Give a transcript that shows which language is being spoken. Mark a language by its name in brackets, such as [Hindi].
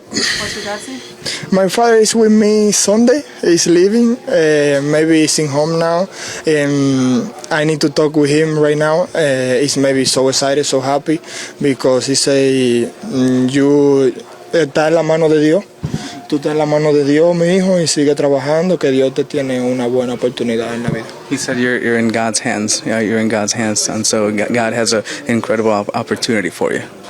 [English] What's your dad say? My father is with me Sunday. He's leaving. Maybe he's in home now. I need to talk with him right now. He's maybe so excited, so happy, because he say, you [Spanish] estás en la mano de Dios. Tú estás en la mano de Dios, mi hijo, y sigue trabajando, que Dios te tiene una buena oportunidad en la vida. [English] He said you're in God's hands. You're in God's hands, and so God has an incredible opportunity for you.